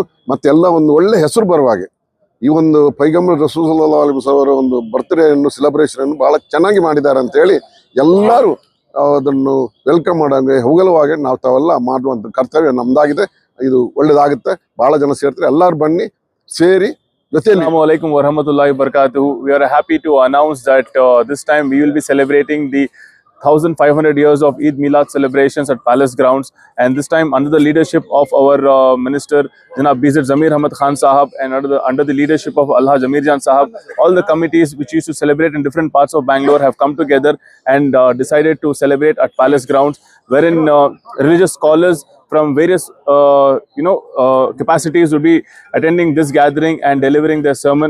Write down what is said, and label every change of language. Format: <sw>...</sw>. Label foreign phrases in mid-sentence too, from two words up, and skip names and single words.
<kn>ಮತ್ತೆಲ್ಲ ಒಂದು ಒಳ್ಳೆ ಹೆಸರು ಬರುವ ಹಾಗೆ ಈ ಒಂದು ಪೈಗಂಬರ್ ರಸೂಲ್</kn> <ar>صلى الله عليه وسلم</ar> <kn>ಅವರ ಒಂದು</kn> <en>birthday celebration</en> <kn>ಬಹಳ ಚೆನ್ನಾಗಿ ಮಾಡಿದ್ದಾರೆ ಅಂತ ಹೇಳಿ ಎಲ್ಲರೂ ಅದನ್ನು ವೆಲ್ಕಮ್ ಮಾಡೋಂಗೆ ಹೊಗಳುವಾಗೆ ನಾವು ತಾವೆಲ್ಲ ಮಾಡುವಂಥ ಕರ್ತವ್ಯ ನಮ್ದಾಗಿದೆ. ಇದು ಒಳ್ಳೇದಾಗುತ್ತೆ. ಬಹಳ ಜನ ಸೇರ್ತಾರೆ. ಎಲ್ಲರೂ ಬನ್ನಿ, ಸೇರಿ ಜೊತೆಯಲ್ಲಿ.</kn> <ar>السلام عليكم ورحمة الله وبركاته.</ar> <en>We are happy to announce that this time we will be celebrating the 1500 years of Eid Milad celebrations at Palace Grounds, and this time under the leadership of our Minister Janab BZ Zamir Ahmad Khan Sahab, and under the leadership of Alhaj Amir Jan Sahab, all the committees which used to celebrate in different parts of Bangalore have come together and decided to celebrate at Palace Grounds, wherein religious scholars from various capacities will be attending this gathering and delivering their sermon.</en>